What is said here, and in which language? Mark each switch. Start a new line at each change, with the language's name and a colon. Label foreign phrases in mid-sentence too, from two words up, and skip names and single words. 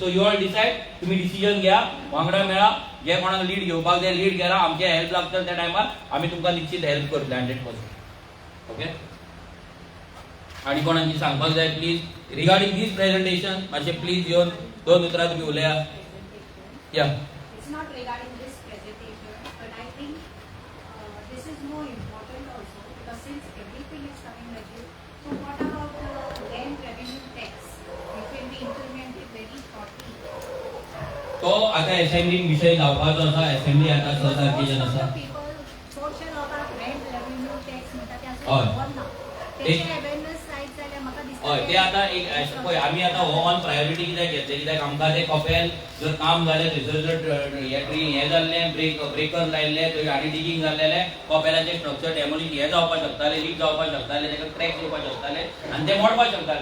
English: So you all decide,
Konkani: तुम्ही डिसिजन घ्या, वांगडा मेळा, जे कोणाक लीड घेवपाक जाय लीड घेरा. आमचे हेल्प लागतले त्या टायमार आमी तुमकां निश्चित हेल्प करतले 100%. ओके. आनी कोणाची सांगपाक जाय
English: please regarding this presentation,
Konkani: मातशें प्लीज येवन 2 उतरां तुमी उलया. या.
English: It's not regarding this presentation, but I think this is more important also, because since everything is coming like this, so what about the land revenue tax? It will be implemented very shortly.
Konkani: तो आता असेंब्ली विषय जावपाचो आसा. असेंब्ली आता 6 तारखेच्यान आसा.
English: People, social लोकांक land revenue tax
Konkani: म्हणटा ते हय. आसूं खबर ना. तेचे awareness जायत जाल्यार म्हाका दिसता. हय, ते आता एक पळय आमी आता हो
English: on priority
Konkani: कित्याक घेतले, कित्याक आमकां ते कपेल जर काम जालें, थंयसर जर हें जाल्लें, ब्रेकर लायल्ले, थंय आनी डिगींग जाल्लेलें, कपेलाचें
English: structure demolish
Konkani: हें जावपाक शकतालें, लीक जावपाक शकतालें, तेका क्रॅक येवपाक शकताले आनी ते मोडपाक शकताले.